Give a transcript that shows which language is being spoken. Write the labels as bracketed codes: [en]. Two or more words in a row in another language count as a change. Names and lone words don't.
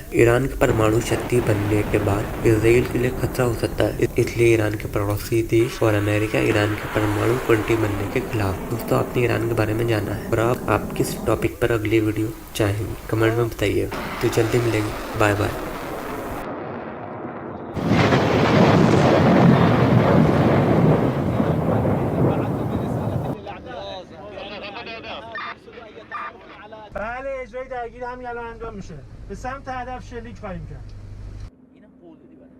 [hi] ईरान की परमाणु शक्ति बनने के बाद इजराइल के लिए खतरा हो सकता है, इसलिए ईरान के पड़ोसी देश और अमेरिका ईरान के परमाणु कंट्री बनने के खिलाफ। दोस्तों, आपने ईरान के बारे में जाना है और आप किस टॉपिक पर अगली वीडियो चाहेंगे कमेंट में बताइए। तो जल्दी मिलेंगे, बाय बाय। [fa] بله اجرای درگیر همین الان انجام میشه. به سمت هدف شلیک خواهیم کرد. اینم قول دادی